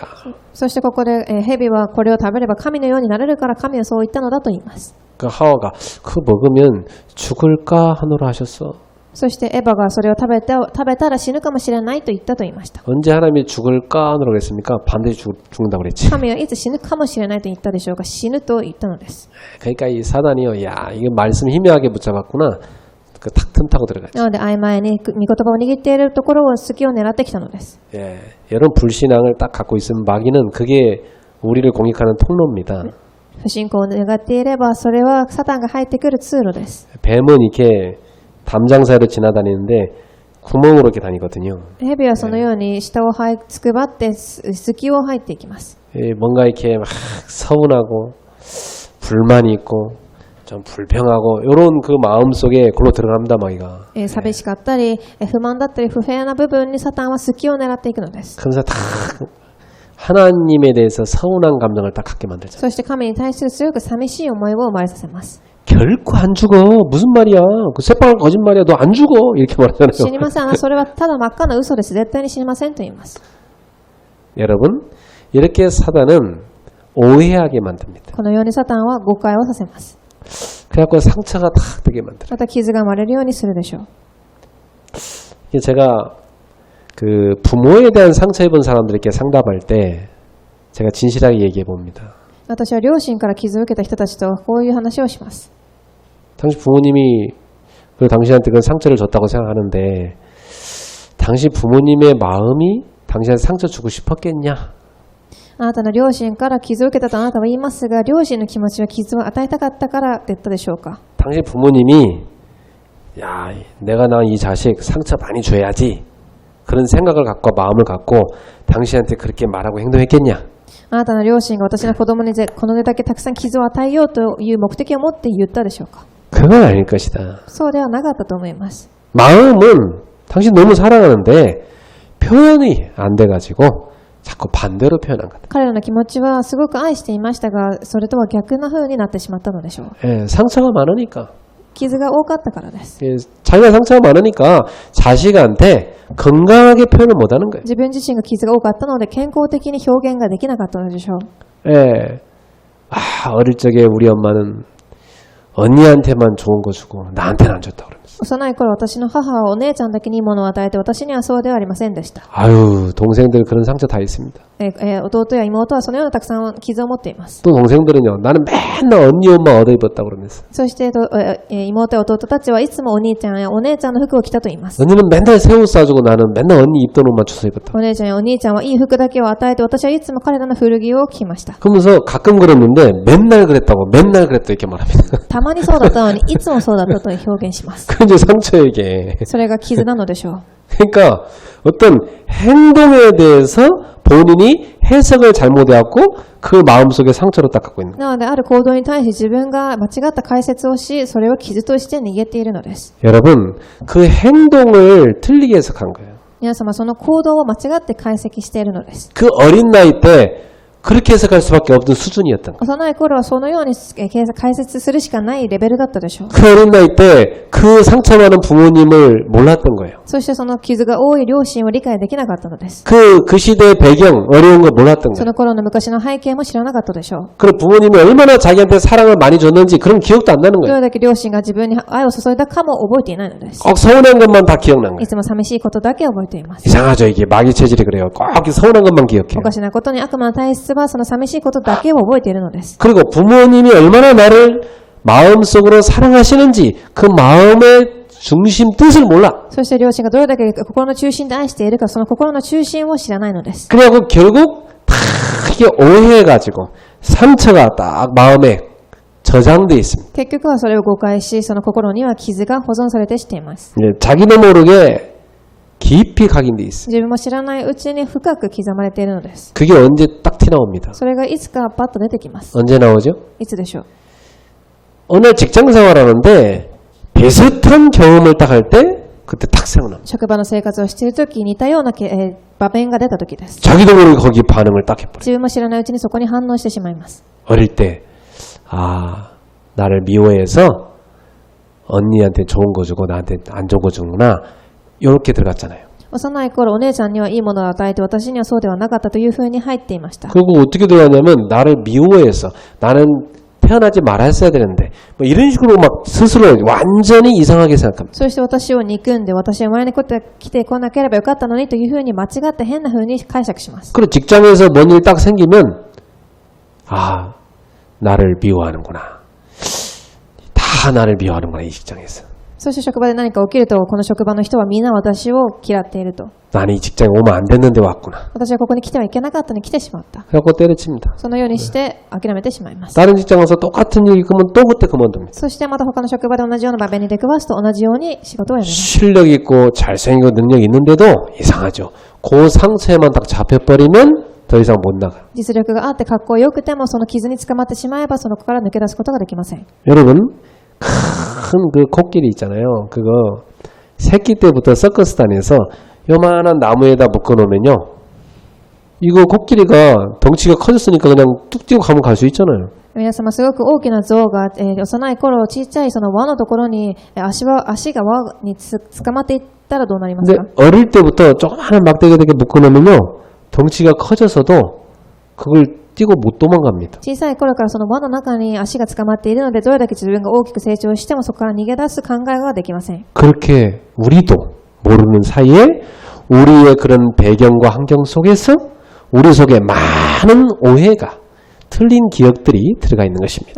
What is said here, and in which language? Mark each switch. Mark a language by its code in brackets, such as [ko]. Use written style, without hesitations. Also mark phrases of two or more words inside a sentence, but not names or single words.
[ja] そしてここで蛇はこれを食べれば神のようになれるから神はそう言ったのだと言います。 [ko] 그 하와가 그거 먹으면 죽을까 하노라 하셨어. [ja] そしてエヴァがそれを食べたら死ぬかもしれないと言ったと言いました。 [ko] 언제 하나님이 죽을까 하노라 그랬습니까? 반드시 죽는다고 그랬지. [ja] 神はいつ死ぬかもしれないと言ったでしょうか。死ぬと言ったのです。 [ko] 그러니까 이 사단이요, 야 이거 말씀 희미하게 붙잡았구나. 그 탁 틈타고 들어가지. [ja] なので曖昧に御言葉を握っているところを隙を狙ってきたのです。 [ko] 여러분 불신앙을 딱 갖고 있으면 마귀는 그게 우리를 공격하는 통로입니다. [ja] 不信仰を願っていればそれはサタンが入ってくる通路です。 [ko] 뱀은 이렇게 담장 사이로 지나다니는데 구멍으로 이렇게 다니거든요. [ja] 蛇はそのように下をつくばって隙を入っていきます。 [ko] 뭔가 이렇게 막 서운하고 불만이 있고 좀 불평하고 이런 그 마음 속에 글로 들어갑니다, 마귀가. [ja] 寂しかったり不満だったり不平な部分にサタンは隙を狙っていくのです。 [ko] 그래서 다 하나님에 대해서 서운한 감정을 딱 갖게 만들죠. [ja] そして神に対する強く寂しい思いを生まれさせます。 [ko] 결코 안 죽어. 무슨 말이야. 그 새빨간 거짓말이야. 너 안 죽어. 이렇게 [ja] 死 [ko] 말하잖아요. [ja] にません。それはただ真っ赤な嘘です。絶対に死にませんと言います。 [ko] 여러분, 이렇게 사단은 오해하게 만듭니다. [ja] このようにサタンは誤解をさせます。 [ko] 그래갖고 상처가 탁 되게 만들어요. [ja] また傷が生まれるようにするでしょう。 [ko] 이게 제가 그 부모에 대한 상처 입은 사람들에게 상담할 때 제가 진실하게 얘기해 봅니다. [ja] 私は両親から傷を受けた人たちとこういう話をします。 [ko] 당신 부모님이 그 당신한테 그런 상처를 줬다고 생각하는데 당신 부모님의 마음이 당신한테 상처 주고 싶었겠냐? [ja] あなたの両親から傷を受けたとあなたは言いますが、両親の気持ちは傷を与えたかったからって言ったでしょうか。 [ko] 당신 부모님이 야, 내가 낳은 이 자식 상처 많이 줘야지 그런 생각을 갖고 마음을 갖고 당신한테 그렇게 말하고 행동했겠냐? [ja] あなたの両親が私の子供にこのだけたくさん傷を与えようという目的を持って言ったでしょうか。 [ko] 그건 아닐 것이다. [ja] そうではなかったと思います。 [ko] 마음은 당신 너무 사랑하는데 표현이 안 돼가지고 자꾸 반대로 표현한 거다. [ja] 彼らの気持ちはすごく愛していましたが、それとは逆な風になってしまったのでしょう。 [ko] 상처가 많으니까. [ja] 傷が多かったからです。 [ko] 자기가 상처가 많으니까 자식한테 건강하게 표현을 못하는 거예요. [ja] 自分自身が傷が多かったので健康的に表現ができなかったのでしょう。 [ko] 어릴 적에 우리 엄마는 언니한테만 좋은 거 주고 나한테는 안 줬다 그러면서. [ja] 幼い頃私の母はお姉ちゃんだけにいいものを与えて私にはそうではありませんでした。 [ko] 아유, 동생들 그런 상처 다 있습니다. [ja] 弟や妹はそのようなたくさん傷を持っています。 [ko] 또 동생들은요, 나는 맨날 언니 옷만 얻어 입었다 그러면서. [ja] そして妹や弟たちはいつもお兄ちゃんやお姉ちゃんの服を着たと言います。 [ko] 언니는 맨날 새 옷 사주고 나는 맨날 언니 입던 옷만 주워 입었다. [ja] お姉ちゃんやお兄ちゃんはいい服だけを与えて私はいつも彼らの古着を着ました。 [ko] 그러면서 가끔 그랬는데 맨날 그랬다고 맨날 그랬다 이렇게 말합니다. [ja] たまにそうだったのにいつもそうだったと表現します。 [ko] 그 이제 상처에게. [ja] それが傷なのでしょう。 [ko] 그러니까 어떤 행동에 대해서 본인이 해석을 잘못해갖고 그 마음속에 상처로 딱 갖고 있는 거예요. [ja] なのである行動に対し自分が間違った解説をし、それを傷として逃げているのです。 [ko] 여러분, 그 행동을 틀리게 해석한 거예요. [ja] 皆様その行動を間違って解析しているのです。 [ko] 그 어린 나이 때 그렇게 해석할 수밖에 없는 수준이었던 거예요. [ja] 幼い頃はそのように解説するしかないレベルだったでしょう。 [ko] 그 어린 나이 때 그 상처 많은 부모님을 몰랐던 거예요. [ja] そしてその傷が多い両親を理解できなかったのです。 [ko] 그 시대의 배경, 어려운 걸 몰랐던 [ja] そ [ko] 거예요. [ja] の頃の昔の背景も知らなかったでしょう。 [ko] 그리고 부모님이 얼마나 자기한테 사랑을 많이 줬는지 그런 기억도 안 나는 [ja] ど [ko] 거예요. [ja] れだけ両親が自分に愛を注いだかも覚えていないのです。 [ko] 꼭 서운한 것만 다 기억난 [ja] い [ko] 거예요. [ja] つも寂しいことだけ覚えています。 [ko] 이상하죠. 이게 마귀 체질이 그래요. 꼭 서운한 것만 [ja] お [ko] 기억해요. [ja] かしなことに悪魔の体質はその寂しいことだけを覚えているのです。 [ko] 그리고 부모님이 얼마나 나를 마음속으로 사랑하시는지 그 마음의 중심 뜻을 몰라. [ja] そして両親がどれだけ心の中心で愛しているか、その心の中心を知らないのです。 [ko] 그래갖고 결국 다 이게 오해해가지고 상처가 딱 마음에 저장돼 있습니다. [ja] 結局はそれを誤解し、その心には傷が保存されてしています。 [ko] 예, 자기도 모르게 깊이 각인돼 있어요. [ja] 自分も知らないうちに深く刻まれているのです。 [ko] 그게 언제 딱 튀나옵니다. [ja] それがいつかパッと出てきます。 [ko] 언제 나오죠? [ja] いつでしょう。 [ko] 오늘 직장 생활하는데 비슷한 경험을 딱 할 때 그때 탁 생각납니다. [ja] 職場の生活をしているとき、似たような場面が出たときです。 [ko] 자기도 모르게 거기 반응을 딱 해버려요. [ja] 自分も知らないうちにそこに反応してしまいます。 [ko] 어릴 때 아, 나를 미워해서 언니한테 좋은 거 주고 나한테 안 좋은 거 주는구나. 이렇게 들어갔잖아요. [ja] 幼い頃、お姉ちゃんにはいいものを与えて、私にはそうではなかったというふうに入っていました。 [ko] 그리고 어떻게 들어가냐면 나를 미워해서 나는 태어나지 말았어야 되는데 뭐 이런 식으로 막 스스로 완전히 이상하게 생각합니다. [ja] そして私を憎んで、私は生まれに来てこなければよかったのにというふうに間違って変なふうに解釈します。 [ko] 그리고 직장에서 뭔 일 딱 생기면 아, 나를 미워하는구나. 다 나를 미워하는구나 이 직장에서. [ja] そして職場で何か起きると、この職場の人はみんな私を嫌っていると。 [ko] 나는 이 직장에 오면 안 됐는데 왔구나. [ja] 私はここに来てはいけなかったのに来てしまった。 [ko] 그래갖고 때려칩니다. [ja] そのようにして諦めてしまいます。 [ko] 다른 직장 가서 똑같은 일 겪으면 또 그때 그만둡니다. [ja] そしてまた他の職場で同じような場面に出くわすと同じように仕事を辞めます。 [ko] 실력 있고 잘생기고 능력 있는데도 이상하죠. 그 상처에만 딱 잡혀버리면 더 이상 못 나가요. [ja] 実力があってかっこよくても、その傷に捕まってしまえば、その子から抜け出すことができません。 [ko] 여러분 큰 그 코끼리 있잖아요. 그거 새끼 때부터 서커스 다녀서 요만한 나무에다 묶어놓으면요. 이거 코끼리가 덩치가 커졌으니까 그냥 뚝 뛰고 가면 갈 수 있잖아요. [ja] 皆様、すごく大きな象が、幼い頃、ちっちゃいその輪のところに、足が輪に捕まっていったらどうなりますか？ [ko] 근데 어릴 때부터 조그마한 막대기에다가 묶어놓으면요. 덩치가 커져서도 그걸 뛰고 못 도망갑니다. [ja] 小さい頃からその輪の中に足が捕まっているので、どれだけ自分が大きく成長してもそこから逃げ出す考えはできません。 [ko] 그렇게 우리도 모르는 사이에 우리의 그런 배경과 환경 속에서 우리 속에 많은 오해가 틀린 기억들이 들어가 있는 것입니다.